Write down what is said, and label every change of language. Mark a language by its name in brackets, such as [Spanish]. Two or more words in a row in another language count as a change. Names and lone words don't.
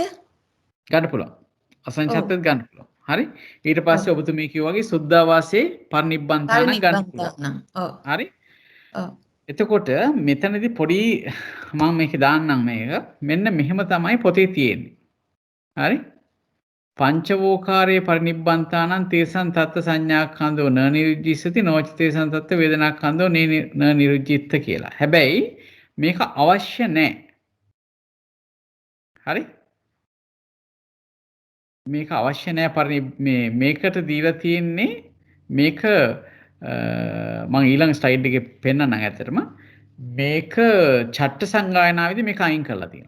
[Sinhala] ගන්න පුළුවන්. අසඤ්ඤ සත්‍යෙත් ගන්න පුළුවන්. හරි? ඊට පස්සේ ඔබතුමී කිව්වා වගේ [Pali] සුද්ධාවාසේ පරිනිබ්බන්තානං [Sinhala] ගන්න පුළුවන්. හරි? එතකොට මෙතනදී පොඩි මම මේක දාන්නම් මේක. මෙන්න මෙහෙම තමයි පොතේ තියෙන්නේ. හරි? [Pali] පංචවෝකාරයේ පරිනිබ්බන්තානං තේසං තත්ත සංඥාඛන්தோ න නිරුද්ධිස්සති නොච තේසං තත්ත වේදනාඛන්தோ න නිරුද්ධිත්ත කියලා. [Sinhala] හැබැයි මේක අවශ්‍ය නැහැ. හරි? මේක අවශ්‍ය නැහැ මේකට දීලා තියෙන්නේ මේක මම ඊළඟ ස්ලයිඩ් එකේ පෙන්නන්නම් ඇත්තටම මේක චට්ට සංගායනාවේදී මේක අයින් කරලා තියෙනවා.